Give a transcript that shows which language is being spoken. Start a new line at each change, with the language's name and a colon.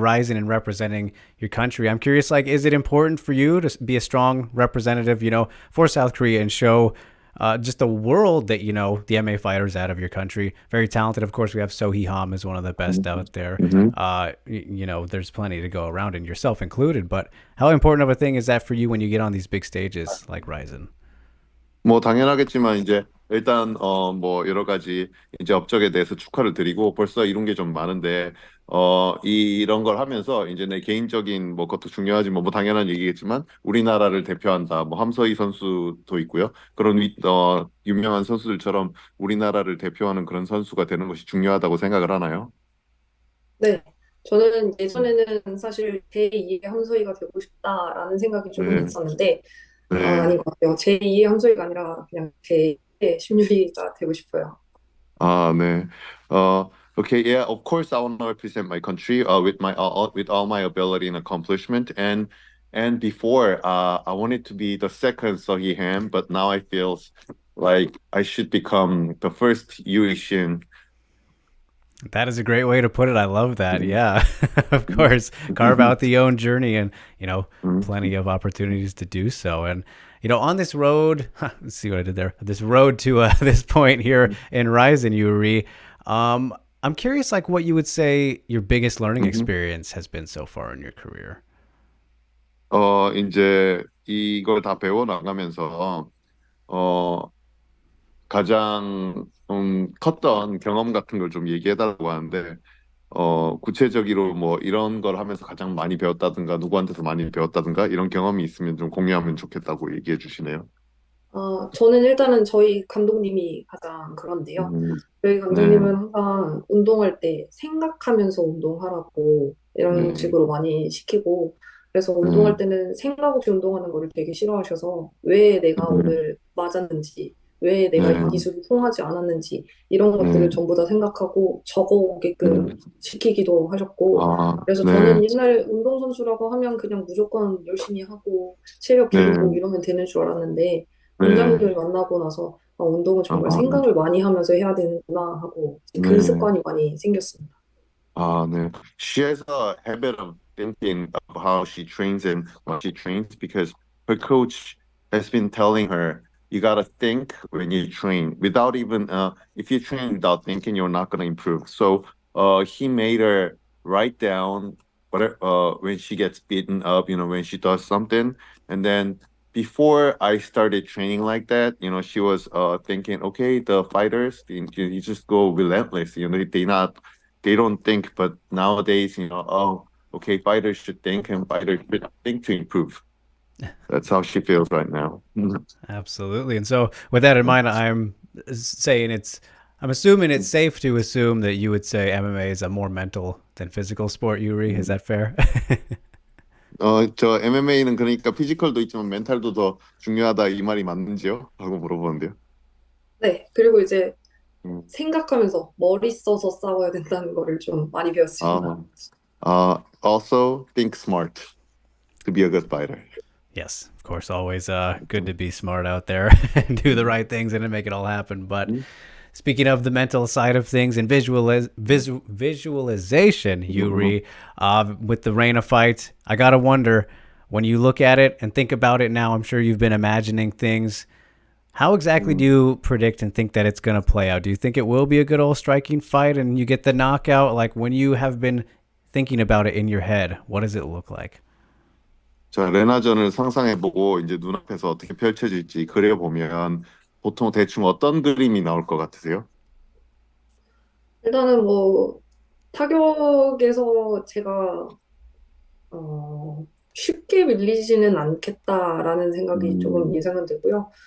English: Ryzen and representing your country. I'm curious, like, is it important for you to be a strong representative, for South Korea and show just the world that, the MMA fighters out of your country? Very talented. Of course, we have Sohee Ham is one of the best out there. Mhm. There's plenty to go around, and yourself included. But how important of a thing is that for you when you get on these big stages like Ryzen?
Korean: 뭐 당연하겠지만 이제 일단 뭐 여러 가지 이제 업적에 대해서 축하를 드리고 벌써 이룬 게 좀 많은데 이런 걸 하면서 이제 내 개인적인 뭐 것도 중요하지 뭐 당연한 얘기겠지만 우리나라를 대표한다 뭐 함서희 선수도 있고요 그런 유명한 선수들처럼 우리나라를 대표하는 그런 선수가 되는 것이 중요하다고 생각을 하나요? 네. 저는 예전에는 사실 제2의 함소이가 되고 싶다라는 생각이 조금 네, 있었는데, 네. 아닌 것 같아요. 제2의 함소이가 아니라 그냥 제1의 심유리가 되고 싶어요. 네.
English: Okay, yeah, of course I want to represent my country with my with all my ability and accomplishment and before I wanted to be the second Sohee Ham, but now I feel like I should become the first YuRi Shim. That is a great way to put it. I love that. Yeah, of course, carve out the own journey, and plenty of opportunities to do so. And on this road, let's see what I did there. This road to this point here in Ryzen, Yuri. I'm curious, like, what you would say your biggest learning experience has been so far in your career.
Korean: 이제 이걸 다 배워 나가면서 어 가장 컸던 경험 같은 걸 좀 얘기해달라고 하는데 구체적으로 뭐 이런 걸 하면서 가장 많이 배웠다든가 누구한테서 많이 배웠다든가 이런 경험이 있으면 좀 공유하면 좋겠다고 얘기해 주시네요. 저는 일단은 저희 감독님이 가장 그런데요. 음, 저희 네, 감독님은 항상 운동할 때 생각하면서 운동하라고 이런 식으로 많이 시키고, 그래서 네, 운동할 때는 생각 없이 운동하는 거를 되게 싫어하셔서 왜 내가 오늘 맞았는지, 왜 내가 이 네, 기술이 통하지 않았는지 이런 네, 것들을 전부 다 생각하고 적어오게끔 네, 시키기도 하셨고, 그래서 네, 저는 옛날에 운동선수라고 하면 그냥 무조건 열심히 하고 체력 네, 기르고 이러면 되는 줄 알았는데, 네, 원장님을 만나고 나서 운동은 아, 정말 생각을 많이 하면서 해야 되는구나 하고 그 네. 습관이 많이 생겼습니다.
English: No. She has a habit of thinking of how she trains and what she trains because her coach has been telling her, you gotta think when you train. Without even if you train without thinking, you're not gonna improve. So he made her write down what when she gets beaten up, when she does something. And then before I started training like that, she was thinking, okay, the fighters, you just go relentless, they don't think. But nowadays, okay, fighters should think and fighters should think to improve. That's how she feels right now. Absolutely. And so, with that in mind, I'm assuming it's safe to assume that you would say MMA is a more mental than physical sport, Yuri. Is that fair?
Korean: 저 MMA는 그러니까 피지컬도 있지만 멘탈도 더 중요하다 이 말이 맞는지요? 라고 물어보는데요. 네, 그리고 이제 음. 생각하면서 머리 써서 싸워야 된다는 거를 좀 많이 배웠습니다.
English: Also think smart to be a good fighter. Yes, of course, always good to be smart out there and do the right things and to make it all happen. But speaking of the mental side of things and visualization, Yuri, with the Reina fight, I gotta wonder, when you look at it and think about it now, I'm sure you've been imagining things. How exactly do you predict and think that it's going to play out? Do you think it will be a good old striking fight and you get the knockout? Like, when you have been thinking about it in your head, what does it look like?
Korean: 자, 레나전을 상상해보고 이제 눈앞에서 어떻게 펼쳐질지 그려보면 보통 대충 어떤 그림이 나올 것 같으세요? 일단은 뭐 타격에서 제가 쉽게 밀리지는 않겠다라는 생각이 조금 예상은 되고요.